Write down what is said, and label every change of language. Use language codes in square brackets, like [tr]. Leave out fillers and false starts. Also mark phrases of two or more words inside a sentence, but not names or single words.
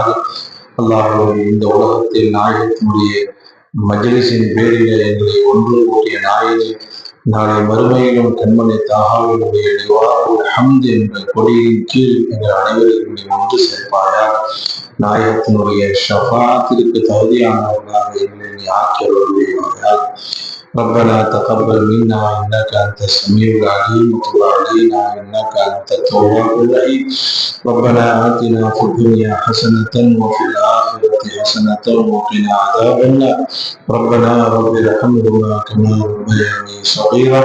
[ta] அல்லாஹ்வே இந்த உலகத்தில் நாயகத்தினுடைய மஜ்லிஸின் பேரில் எங்களை ஒன்று கூட்டிய நாயகி நாளை மறுமையிலும் கண்மணி தாஹாவினுடைய ஹம்த் என்ற கொடியின் கீழ் எங்கள் அனைவரையும் ஒன்று சேர்ப்பாயாக. நாயகத்தினுடைய ஷஃபாத்திற்கு தகுதியானவர்களாக எங்களை நீ ஆக்கியவர்களுடையவர்களாக. [ar] ربنا تقبل منا انك انت السميع العليم وتب علينا انك انت التواب الرحيم. ربنا آتنا في الدنيا حسنة وفي الآخرة حسنة وقنا عذاب النار. ربنا رب ارحمهما كما ربياني صغيرا.